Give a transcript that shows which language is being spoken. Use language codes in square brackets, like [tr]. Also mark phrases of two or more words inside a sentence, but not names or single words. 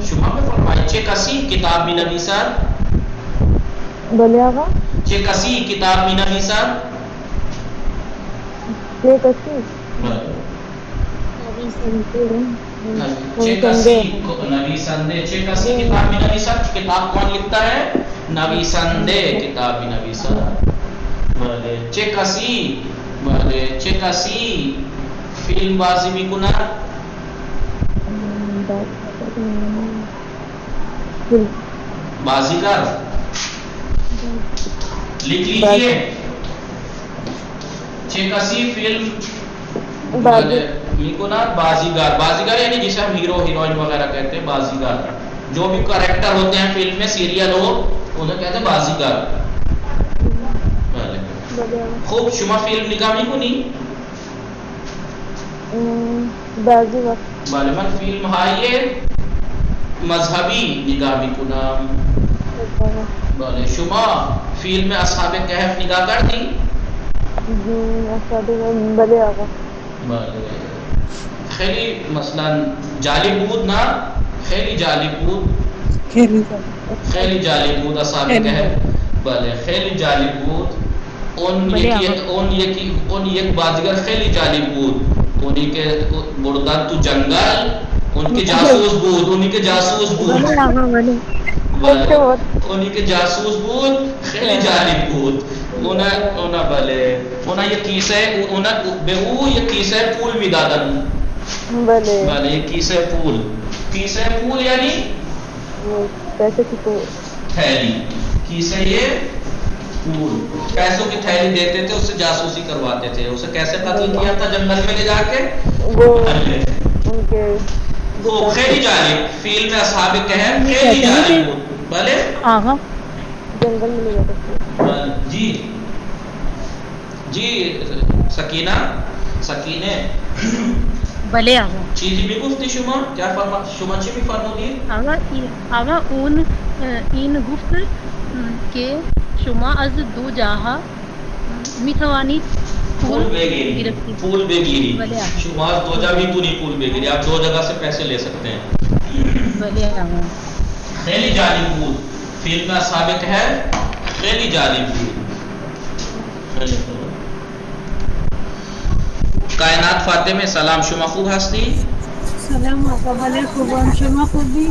[fa] شما بفرمایید چه کسی کتاب مینویسد؟ بله آقا. چه کسی کتاب مینویسد؟ چه کسی؟ نویسنده. چه کسی کتاب مینویسد؟ [ur] کتاب کون لکھتا ہے؟ [fa] نویسنده کتاب مینویسد. بله. چه کسی فیلم بازی میکند؟ بازیگر. [ur] لکھ لیجیے. [fa] چه کسی فیلم میکند؟ بازیگر. [ur] بازیگر یعنی جسے ہم ہیرو ہیروئن وغیرہ کہتے ہیں. بازیگر. جو بھی کریکٹر ہوتے ہیں فلم میں سیریل ہو انہیں کہتے ہیں بازیگر. [fa] بله خوب شما فیلم نگاه میکنی؟ بعضی وقت بله من فیلم های مذهبی نگاه میکنم. بله شما فیلم اصحاب کهف نگاه کردی؟ بله آقا. بله خیلی مثلا جالب بود نه؟ خیلی جالب بود. خیلی جالب بود اصحاب کهف. بله خیلی جالب بود. اون یک بازیگر خیلی جالب بود. اونی که بردن تو جنگل [ur] ان کے [fa] جاسوس بود. اونی که جاسوس بود. اونی که جاسوس بود خیلی جالب بود. اونا بله اونا یک کیسه اونا به او یک کیسه پول میدادن. بله یک کیسه پول یعنی [ur] پیسے کی تو تھیلی. کیسے یہ پول پیسوں کی تھیلی دیتے تھے. اس سے جاسوسی کرواتے تھے. اسے کیسے قتل کیا تھا جنگل میں لے جا کے وہ ان کے [fa] وہ خیلی جالب فیلم اصحاب کہف خیلی جالب بود. بله آقا [ur] جنگل میں لے جاتے تھے. جی سکینه [fa] بله آقا. چیزی میگفتی شما؟ شما چی میفرمودی؟ آقا اون این گفت که شما از دو جاها میتوانید پول بگیری. بله آقا. شما از دو جا میتونی پول بگیری. [ur] آپ دو جگہ سے پیسے لے سکتے ہیں. [fa] بله آقا. خیلی جالب بود فیلم اصحاب کهف خیلی جالب بود. کائنات فاطمه سلام شما خوب هستی؟ سلام آقا. بله خوبم. شما خوبی؟